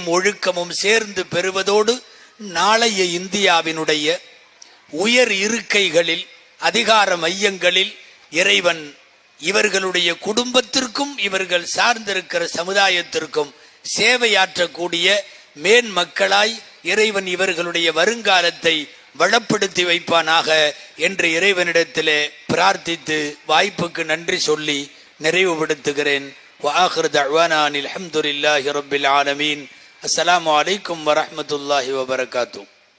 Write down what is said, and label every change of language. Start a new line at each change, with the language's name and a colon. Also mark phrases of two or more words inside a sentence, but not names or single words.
Tamil: ஒழுக்கமும் சேர்ந்து பெறுவதோடு நாளைய இந்தியாவினுடைய உயர் இருக்கைகளில், அதிகார மையங்களில் இறைவன் இவர்களுடைய குடும்பத்திற்கும் இவர்கள் சார்ந்திருக்கிற சமுதாயத்திற்கும் சேவையாற்றக்கூடிய மேன் மக்களாய் இறைவன் இவர்களுடைய வருங்காலத்தை வளப்படுத்தி வைப்பானாக என்று இறைவனிடத்திலே பிரார்த்தித்து வாய்ப்புக்கு நன்றி சொல்லி நிறைவுபடுத்துகிறேன்.
Arabic: وآخر دعوانا الحمد لله رب العالمين. السلام عليكم ورحمة الله وبركاته.